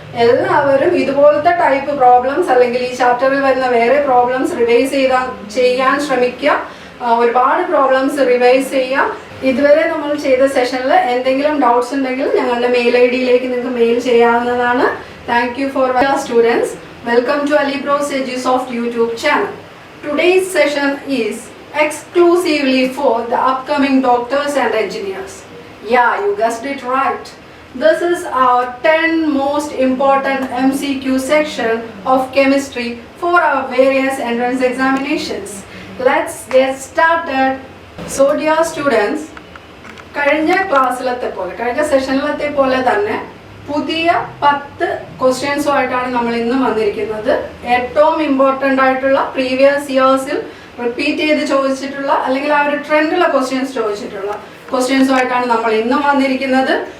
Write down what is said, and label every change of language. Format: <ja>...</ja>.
<ml>എല്ലാവരും ഇതുപോലത്തെ type problems അല്ലെങ്കിൽ ഈ ചാപ്റ്ററിൽ വരുന്ന വേറെ പ്രോബ്ലംസ് റിവൈസ് ചെയ്യാൻ ശ്രമിക്കുക. ഒരുപാട് പ്രോബ്ലംസ് റിവൈസ് ചെയ്യാം. ഇതുവരെ നമ്മൾ ചെയ്ത സെഷനിൽ എന്തെങ്കിലും ഡൗട്ട്സ് ഉണ്ടെങ്കിൽ ഞങ്ങളുടെ മെയിൽ ID-യിലേക്ക് നിങ്ങൾക്ക് മെയിൽ ചെയ്യാവുന്നതാണ്.</ml> <en>Thank you for students. Welcome to Alibros Edusoft YouTube channel. Today's session is exclusively for the upcoming doctors and engineers. Yeah, you guessed it right. This is our 10 most important MCQ section of chemistry for our various entrance examinations. Let's get started. So dear students,</en> <ml>കഴിഞ്ഞ ക്ലാസ്സിലത്തെ പോലെ കഴിഞ്ഞ സെഷനിലത്തെ പോലെ തന്നെ പുതിയ 10 ക്വസ്റ്റ്യൻസുമായിട്ടാണ് നമ്മൾ ഇന്നും വന്നിരിക്കുന്നത്. ഏറ്റവും ഇമ്പോർട്ടൻ്റ് ആയിട്ടുള്ള പ്രീവിയസ് ഇയേഴ്സിൽ റിപ്പീറ്റ് ചെയ്ത് ചോദിച്ചിട്ടുള്ള അല്ലെങ്കിൽ ആ ഒരു ട്രെൻഡുള്ള ക്വസ്റ്റ്യൻസ് ചോദിച്ചിട്ടുള്ള ക്വസ്റ്റ്യൻസുമായിട്ടാണ് നമ്മൾ ഇന്നും വന്നിരിക്കുന്നത്.</ml>